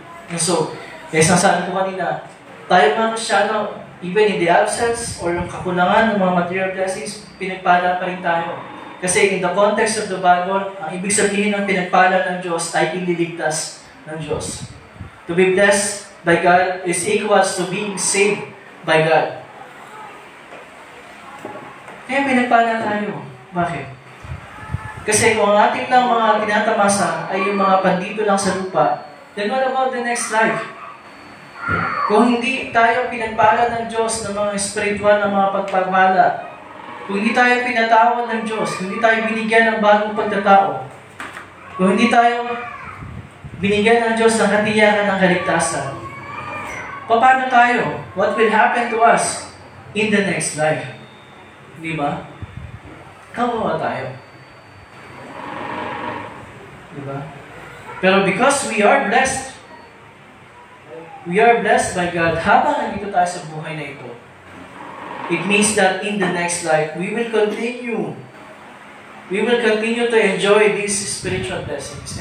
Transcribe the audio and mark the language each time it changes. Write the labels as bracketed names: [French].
[Filipino] And so, kaya sabi ko kanina, tayo mga Kristyano, [English] even in the absence or [Filipino] yung kakulangan ng mga [English] material blessings, [Filipino] pinagpala pa rin tayo. Kasi [English] in the context of the Bible, [Filipino] ang ibig sabihin ng pinagpala ng Diyos ay iniligtas ng Diyos. [English] To be blessed by God is equals to being saved by God. [Filipino] Kaya pinagpala tayo. Bakit? Kasi kung ang ating lang mga tinatamasa ay yung mga pandito lang sa lupa, [English] then what about the next life? [Filipino] Kung hindi tayo pinagpala ng Diyos ng mga spiritual na mga pagpapala, kung hindi tayo pinatawad ng Diyos, kung hindi tayo binigyan ng bagong pagkatao, kung hindi tayo binigyan ng Diyos ng katiyakan ng kaligtasan, paano tayo? [English] What will happen to us in the next life? [Filipino] Di ba? Kawawa tayo. Di ba? Pero [English] because we are blessed by God [Filipino] habang nandito tayo sa buhay na ito, [English] it means that in the next life, we will continue to enjoy these spiritual blessings.